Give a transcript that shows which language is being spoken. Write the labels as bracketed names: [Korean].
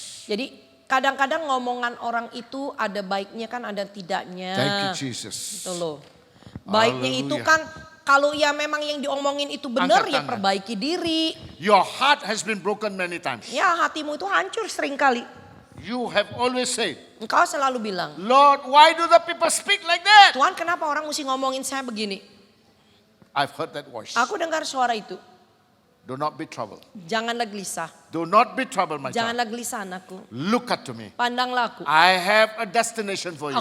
[Indonesian] Jadi kadang-kadang ngomongan orang itu ada baiknya kan ada tidaknya. [English] Thank you Jesus. [Indonesian] Gitu loh. Baiknya itu Haleluya. kan kalau ya memang yang diomongin itu benar Angkat ya tangan. perbaiki diri. [English] Your heart has been broken many times. [Indonesian] Ya hatimu itu hancur seringkali. [English] You have always said, [Indonesian] Engkau selalu bilang, [English] Lord, why do the people speak like that? [Indonesian] Tuhan kenapa orang mesti ngomongin saya begini? [English] I've heard that voice. [Indonesian] Aku dengar suara itu. [English] Do not be troubled. [Indonesian] Janganlah gelisah. [English] Do not be troubled, my child. [Indonesian] Janganlah gelisah anakku. [English] Look up to me. [Indonesian] Pandanglah aku. [English] I have a destination for you.